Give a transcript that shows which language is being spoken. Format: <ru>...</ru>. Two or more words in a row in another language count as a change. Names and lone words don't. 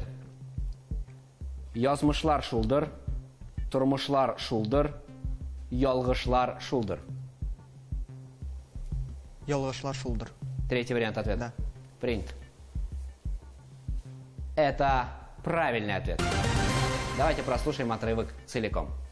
<tt>Язмышлар шулдыр, турмышлар шулдыр, ялгышлар шулдыр. Ялгышлар шулдыр.</tt> <ru>3 вариант ответа. Да. Принято. Это правильный ответ. Давайте прослушаем отрывок целиком.</ru>